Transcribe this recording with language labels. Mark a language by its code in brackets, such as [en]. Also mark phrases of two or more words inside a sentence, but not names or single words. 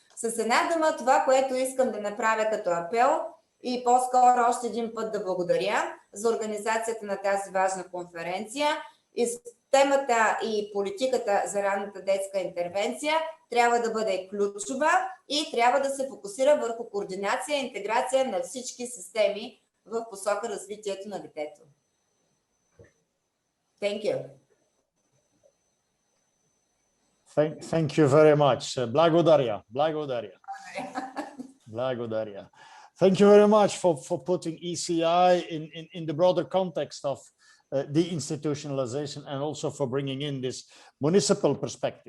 [bg] С една дума, това, което искам да направя като апел и по-скоро още един път да благодаря за организацията на тази важна конференция. И темата и политиката за ранната детска интервенция трябва да бъде ключова и трябва да се фокусира върху координация и интеграция на всички системи в посока развитието на детето. [en] Thank you. Thank you very much. [bg] Благодаря. [en] Thank you very much for putting ECI in the broader context of deinstitutionalization, and also for bringing in this municipal perspective.